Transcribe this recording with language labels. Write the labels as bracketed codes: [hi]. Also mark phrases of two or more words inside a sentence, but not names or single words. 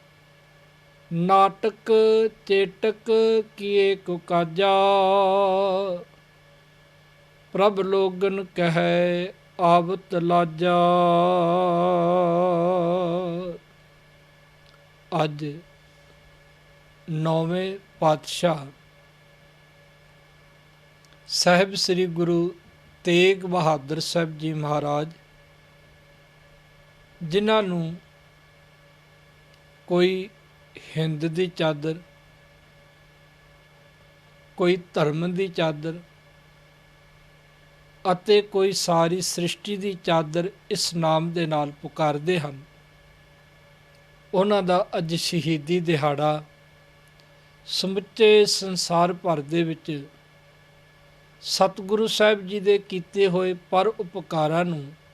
[pa] ਨਾਟਕ ਚੇਟਕ ਕੀਏ ਕੋ ਕਾਜਾ ਪ੍ਰਭ ਲੋਗਨ ਕਹੇ ਆਵਤ ਲਾਜਾ। ਅੱਜ 9ਵੇਂ ਪਾਤਸ਼ਾਹ ਸਾਹਿਬ ਸ੍ਰੀ ਗੁਰੂ ਤੇਗ ਬਹਾਦਰ ਸਾਹਿਬ ਜੀ ਮਹਾਰਾਜ, ਜਿਨ੍ਹਾਂ ਨੂੰ ਕੋਈ ਹਿੰਦ ਦੀ ਚਾਦਰ, ਕੋਈ ਧਰਮ ਦੀ ਚਾਦਰ ਅਤੇ ਕੋਈ ਸਾਰੀ ਸ੍ਰਿਸ਼ਟੀ ਦੀ ਚਾਦਰ ਇਸ ਨਾਮ ਦੇ ਨਾਲ ਪੁਕਾਰਦੇ ਹਨ, ਉਹਨਾਂ ਦਾ ਅੱਜ ਸ਼ਹੀਦੀ ਦਿਹਾੜਾ ਸਮੁੱਚੇ ਸੰਸਾਰ ਭਰ ਦੇ ਵਿੱਚ ਸਤਿਗੁਰੂ ਸਾਹਿਬ ਜੀ ਦੇ ਕੀਤੇ ਹੋਏ ਪਰ ਉਪਕਾਰਾਂ ਨੂੰ,